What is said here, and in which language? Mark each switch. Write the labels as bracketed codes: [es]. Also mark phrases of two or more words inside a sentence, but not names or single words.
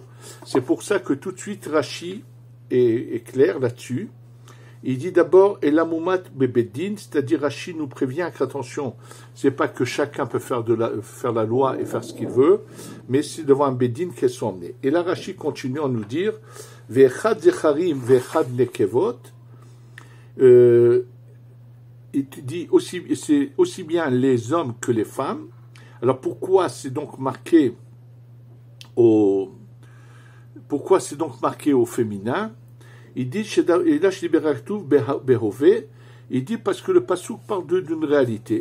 [fr] C'est pour ça que tout de suite, Rashi est clair là-dessus. Il dit d'abord, et l'amoumat bebeddin, c'est-à-dire Rashi nous prévient qu'attention, c'est pas que chacun peut faire la loi et faire ce qu'il veut, mais c'est devant un beddin qu'elles sont emmenées. Et là, Rashi continue à nous dire, [he] ואחד זכרים ואחד נקבות, [fr] il dit c'est aussi bien les hommes que les femmes. Alors pourquoi c'est donc marqué au féminin? Il dit, il dit parce que le passouk parle d'une réalité.